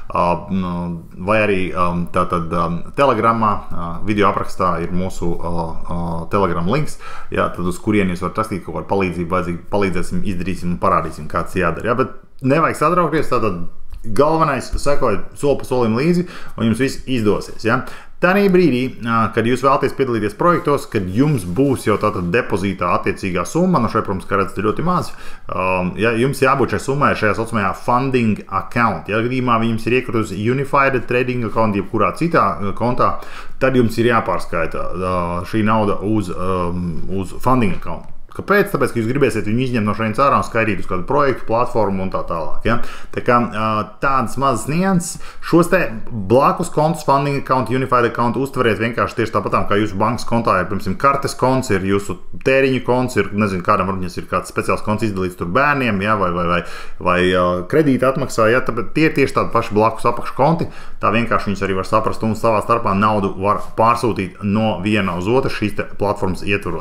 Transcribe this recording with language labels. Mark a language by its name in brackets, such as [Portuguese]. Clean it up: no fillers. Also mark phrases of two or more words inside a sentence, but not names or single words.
[Latvian] vai arī tātad telegramā, video aprakstā ir mūsu telegram links, jā, tad uz kurien jūs varat rakstīt kaut kādu palīdzību, palīdzēsim, izdarīsim un parādīsim, kāds jādara, jā, bet nevajag satraukties, tātad galvenais, sekojiet soli pa solim līdzi, un jums viss izdosies, ja. Tādā brīdī, kad jūs vēlaties piedalīties projektos, kad jums būs jau tātad depozītā attiecīgā summa, no šeit, protams, kā redzat, ir ļoti maz, ja jums jābūt šai summai šajā saucamajā [English] funding account. [Latvian] Ja gadījumā jums ir iekritusi Unified Trading account, jebkurā citā kontā, tad jums ir jāpārskaita šī nauda uz [English] funding account. [Latvian] Kāpēc? Tāpēc, ka jūs gribēsiet viņu izņemt no šeit ārā un skaidīt uz kādu projektu, platformu un tā tālāk. Ja? Tā kā tādas mazas nianses, šos te blakus kontus, [English] funding account, unified account [Latvian] uztveriet vienkārši tieši tāpatām, kā jūsu bankas kontā ir, piemēram, kartes konts, ir jūsu tēriņu konts, ir, nezinu, kādam varbūt ir kāds speciāls konts izdalīts tur bērniem, ja? vai kredīta atmaksā, ja? Tāpēc tie ir tieši tādi paši blakus apakškonti, tā vienkārši viņus arī var saprast un savā starpā naudu var pārsūtīt no viena uz otru šīs te platformas ietvaros.